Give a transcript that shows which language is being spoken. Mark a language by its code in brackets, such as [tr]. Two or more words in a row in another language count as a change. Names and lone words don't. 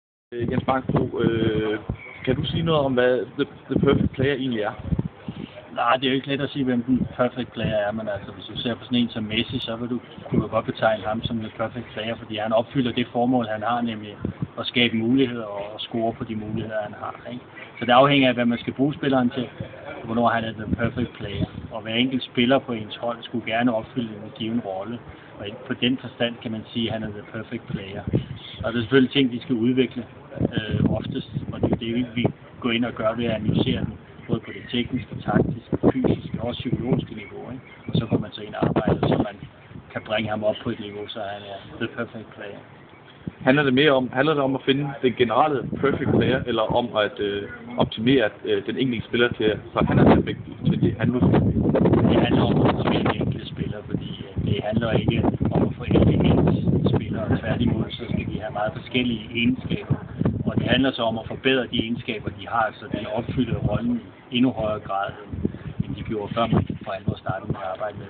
[da] Jens Bangsbro, kan du sige noget om, hvad [en] the perfect player [da] egentlig er? Nej, det er jo ikke let at sige, hvem den [en] perfect player [da] er, men altså, hvis du ser på sådan en som Messi, så kunne du godt betegne ham som [en] the perfect player, [da] fordi han opfylder det formål, han har, nemlig at skabe muligheder og score på de muligheder, han har. Ikke? Så det afhænger af, hvad man skal bruge spilleren til, hvornår han er [en] the perfect player. [da] Og hver enkelt spiller på ens hold skulle gerne opfylde en given rolle, og på den forstand kan man sige, at han er [en] the perfect player. [da] Og der er selvfølgelig ting, de skal udvikle oftest, og det er det, vi går ind og gør ved at analysere den, både på det tekniske, taktiske, fysiske og også psykologiske niveau. Ikke? Og så går man så ind og arbejder, så man kan bringe ham op på et niveau, så han er [en] the perfect player. [da] Handler det om at finde den generelle [en] perfect player, [da] eller om at optimere den enkelte spiller til, så han er perfekt til det, han nu skal? Det handler om at optimere den enkelte spiller, fordi det handler ikke om at få ens spillere. Tværtimod, så skal de have meget forskellige egenskaber. Og det handler så om at forbedre de egenskaber, de har, så den opfylder rollen i endnu højere grad, end de gjorde før man for alvor startede med at arbejde med dem.